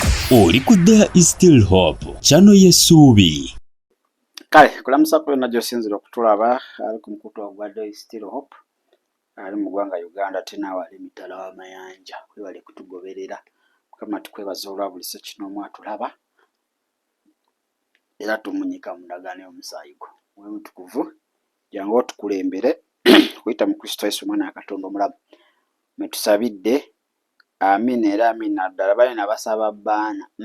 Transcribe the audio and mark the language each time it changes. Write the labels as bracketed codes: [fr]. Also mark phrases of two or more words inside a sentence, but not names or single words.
[lg] Oli ku There is Still Hope, channel y'essuubi. Kale kulamusa kwena gy'osinzira okutulaba ali ku mukutu ogwa There is Still Hope ali mu ggwanga Uganda tenaawe ali mitala w'amayanja webale kutugoberera Mukama tukwebaza olwa buli kino mwatulaba era tumunyika mu ndagaano y'omusaayi gwo mwe mutukuvu jangu otukulembere kuyita mu Kristo Yesu omwana wa Katonda omulamu metusabidde amin era amina ddala balina basaba baana